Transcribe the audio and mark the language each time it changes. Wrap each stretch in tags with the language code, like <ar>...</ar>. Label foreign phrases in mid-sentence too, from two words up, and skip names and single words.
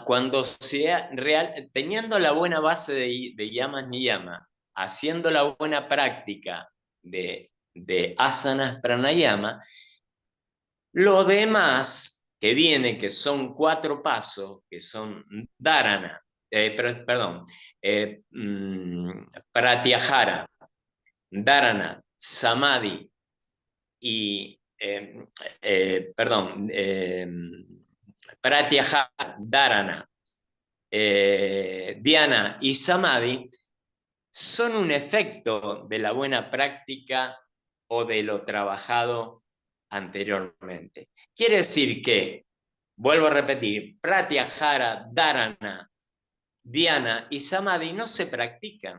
<es>Cuando teniendo la buena base de</es> <sa>yamas niyama,</sa> <es>haciendo la buena práctica de</es> <sa>asanas pranayama,</sa> <es>lo demás que viene, que son 4 pasos, que son dharana,</es> <sa>pratyahara, dharana, samadhi</sa> <es>y</es> <sa>pratyahara, dharana, dhyana</sa> <es>y samadhi, son un efecto de la buena práctica o de lo trabajado anteriormente. Quiere decir que, vuelvo a repetir,</es> <sa>pratyahara, dharana, dhyana</sa> <es>y samadhi no se practican.</es>